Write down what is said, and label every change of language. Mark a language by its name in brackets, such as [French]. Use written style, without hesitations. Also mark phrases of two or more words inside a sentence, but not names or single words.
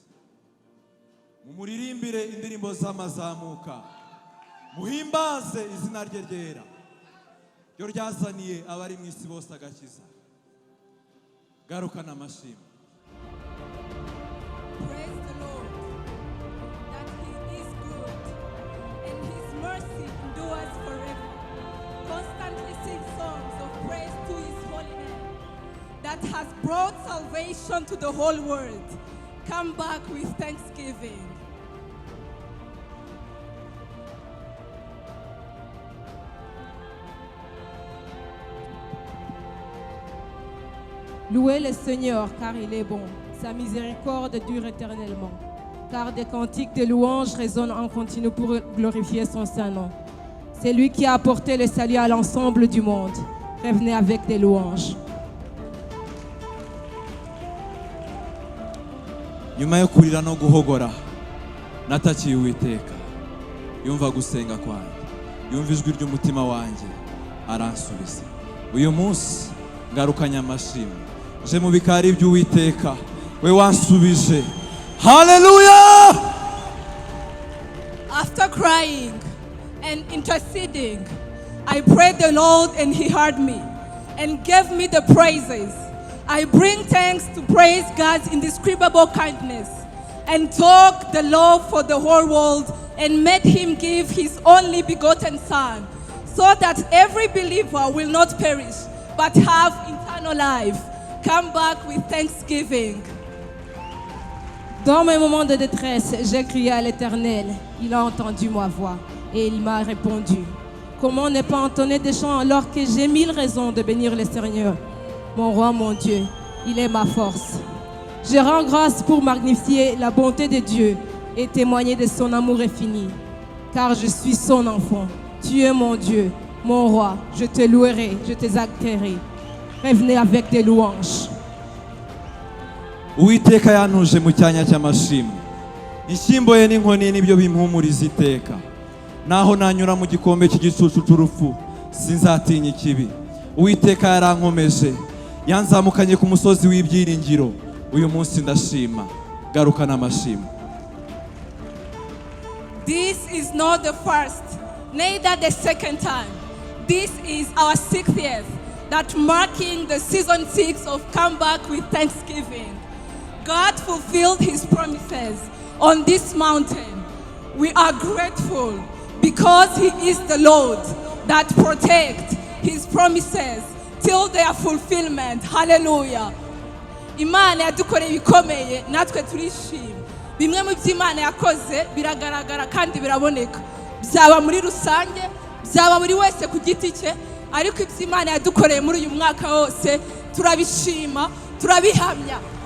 [Kinyarwanda] Mumuririmbire indirimbo z'amazamuka, muhimbaze izina rye ryera, ryo ryazaniye abari mu isi bose agakiza. Garukana amashimwe. [English] Praise the Lord, that He is good, and His mercy endures forever. Constantly sing songs of praise to His holy name, that has brought salvation to the whole world. Come back with thanksgiving. [French] Louez le Seigneur car il est bon, sa miséricorde dure éternellement. Car des cantiques de louanges résonnent en continu pour glorifier son saint nom. C'est lui qui a apporté le salut à l'ensemble du monde. Revenez avec des louanges. [Kinyarwanda] Nyuma yo kurira no guhogora natakiye Uwiteka, yumva gusenga kwanjye, yumva ijwi ry'umutima wanjye, aransubiza. Uyu munsi ngarukanye amashimwe, je mu bikari by'Uwiteka, we wansubije. Hallelujah! [English] After crying and interceding, I prayed the Lord and He heard me and gave me the praises. I bring thanks to praise God's indescribable kindness and talk the love for the whole world and made Him give His only begotten Son, so that every believer will not perish but have eternal life. Come back with thanksgiving. [French] Dans mes moments de détresse, j'ai crié à l'Éternel. Il a entendu ma voix et il m'a répondu. Comment ne pas entonner des chants alors que j'ai 1000 raisons de bénir le Seigneur? Mon roi, mon Dieu, il est ma force. Je rends grâce pour magnifier la bonté de Dieu et témoigner de son amour infini. Car je suis son enfant. Tu es mon Dieu, mon roi. Je te louerai, je t'exalterai. Revenez avec des louanges. [Kinyarwanda] Uwiteka yanuje mu cyanya cy'amashimwe, inshyimbo ye n'inkoni nibyo bimpumuriza iteka. Naho nanyura mu gikombe cy'igicucu cy'urupfu, sinzatinya ikibi. Uwiteka yarankomeje, yanzamukanye ku musozi w'ibyiringiro. Uyu munsi ndashima, garukana amashimwe. [English] This is not the first, neither the second time. This is our 6th year, that marking the season 6 of Come Back with Thanksgiving. God fulfilled His promises on this mountain. We are grateful because He is the Lord that protects His promises till their fulfillment. Hallelujah. [Kinyarwanda] Imana yadukoreye ibikomeye, natwe turishima. Bimwe mu by'Imana yakoze biragaragara kandi biraboneka. Byaba muri rusange, byaba buri wese ku giti cye, ariko iby'Imana yadukoreye muri uyu mwaka wose turabishima, turabihamya.